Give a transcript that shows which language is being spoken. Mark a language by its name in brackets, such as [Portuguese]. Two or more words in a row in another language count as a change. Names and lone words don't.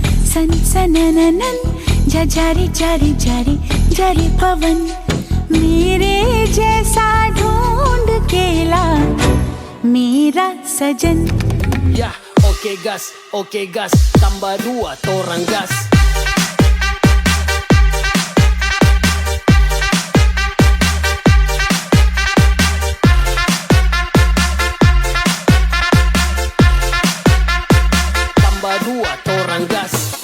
[Hindi] सन सनननन झरी झरी झरी झरी पवन मेरे जैसा ढूंढ के ला मेरा सजन. [Manado Malay] Ya, oke gas, tambah 2 torang gas. Tambah 2 torang gas.